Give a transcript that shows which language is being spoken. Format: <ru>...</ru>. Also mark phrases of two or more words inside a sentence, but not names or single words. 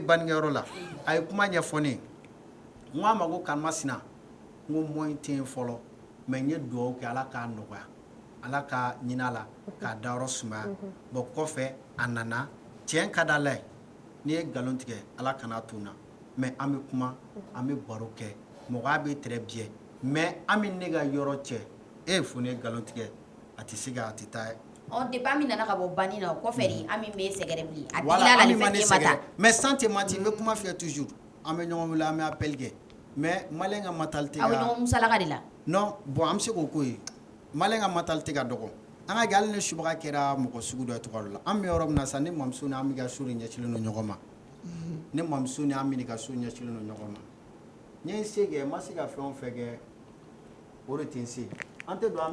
<bm>bannikɛyɔrɔ la a ye kuma ɲɛfɔ ne ye n ko a ma ko karimasina n ko moyen tɛ yen fɔlɔ mais n ye dugawu kɛ Ala k'a nɔgɔya Ala ka ɲinɛ a la k'a dayɔrɔ sumaya bon kɔfɛ a nana tiɲɛ ka di Ala ye n'i ye nkalon tigɛ Ala kan'a to n na mais an bɛ kuma an bɛ baro kɛ mɔgɔya bɛ</bm> <fr>très bien</fr> <bm>mais Ami ne ka yɔrɔ cɛ e ye fo ne ye nkalon tigɛ a tɛ se ka a tɛ taa depuis Ami nana ka bɔ banni na o kɔfɛ de Ami m'e sɛgɛrɛ bilen a digila la ni fɛn k'e ma taa</bm> <fr>mais sans te mentir</fr> <bm>n bɛ kuma f'i ye toujours an bɛ ɲɔgɔn wele an bɛ appel kɛ mais maliyɛn ka mentalité aw bɛ ɲɔgɔn musalaka de la</bm> <fr>non bon</fr> <bm>an bɛ se k'o ko ye maliyɛn ka mentalité ka dɔgɔ an ka kɛ hali ni subaga kɛra mɔgɔ sugu dɔ ye cogoya dɔ la an bɛ yɔrɔ min na sisan ne mamuso ni Ami ka so de ɲɛsinnen don ɲɔgɔn ma ne mamuso ni Ami ka so ɲɛsinnen don ɲɔgɔn ma n ye n se kɛ n ma se ka fɛn o fɛn kɛ o de tɛ n se an tɛ don</bm>